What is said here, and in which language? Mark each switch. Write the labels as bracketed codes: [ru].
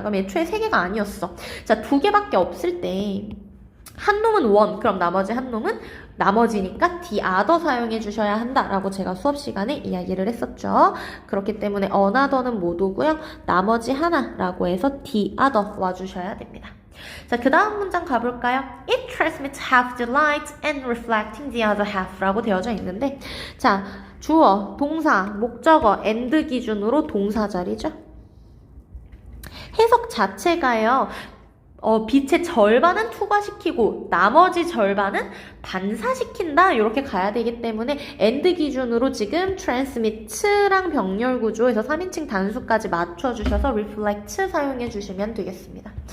[ko] 그럼 애초에 3개가 아니었어. 자, 2개밖에 없을 때 한 놈은 one, 그럼 나머지 한 놈은 나머지니까 the other 사용해 주셔야 한다라고 제가 수업 시간에 이야기를 했었죠. 그렇기 때문에 another는 못 오고요. 나머지 하나라고 해서 the other 와주셔야 됩니다. 자, 그 다음 문장 가볼까요? [en] It transmits half the light and reflecting the other half [ko] 라고 되어져 있는데 자, 주어, 동사, 목적어, and 기준으로 동사 자리죠. 해석 자체가요. 빛의 절반은 투과시키고 나머지 절반은 반사시킨다 이렇게 가야 되기 때문에 and 기준으로 지금 transmit랑 병렬 구조에서 3인칭 단수까지 맞춰주셔서 reflect 사용해 주시면 되겠습니다.